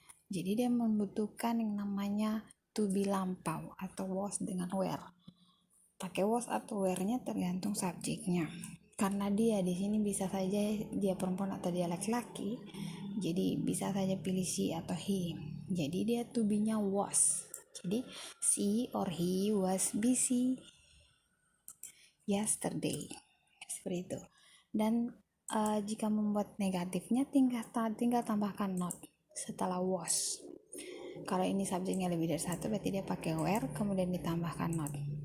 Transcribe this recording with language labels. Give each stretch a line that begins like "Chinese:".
Indonesian: Jadi dia membutuhkan yang namanya to be lampau atau was dengan were. Pakai was atau were-nya tergantung subjeknya. Karena dia di sini bisa saja dia perempuan atau dia laki-laki. Jadi bisa saja pilih she atau he. Jadi dia to be-nya was.
English: Jadi she or he was busy yesterday, seperti itu.
Indonesian: Dan jika membuat negatifnya tinggal tambahkan not setelah was. Kalau ini subjeknya lebih dari satu berarti dia pakai were kemudian ditambahkan not.